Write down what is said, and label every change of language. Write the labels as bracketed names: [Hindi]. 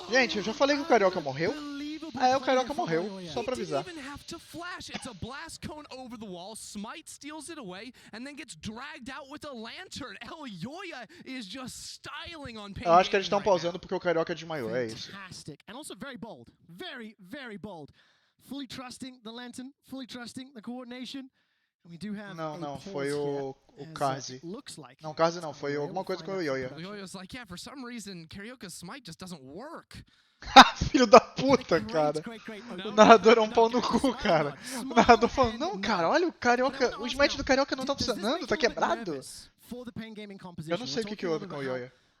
[Portuguese] Gente, eu já falei que o Carioca morreu. O Carioca morreu, só pra avisar. [English] Even have to flash. It's a blast cone over the wall. Smite steals it away and then gets dragged out with a lantern. Yoya is just styling on Pain. [Portuguese] Eu acho que eles estão pausando porque o Carioca desmaiou, é isso. [English] Fantastic. And also very bold. Very, very bold. Fully trusting the lantern, fully trusting the coordination. [Portuguese] Não, foi o Carzzy. Não, Carzzy não, foi alguma coisa com o Yoya. [English] Yoya's like, yeah, for some reason, Carioca's smite just doesn't work. [Portuguese] Filho da puta, cara. O narrador é um pau no cu, cara. O narrador falando, não, cara, olha o Carioca, o smite do Carioca não tá funcionando, tá quebrado. Eu não sei o que houve com o Yoya.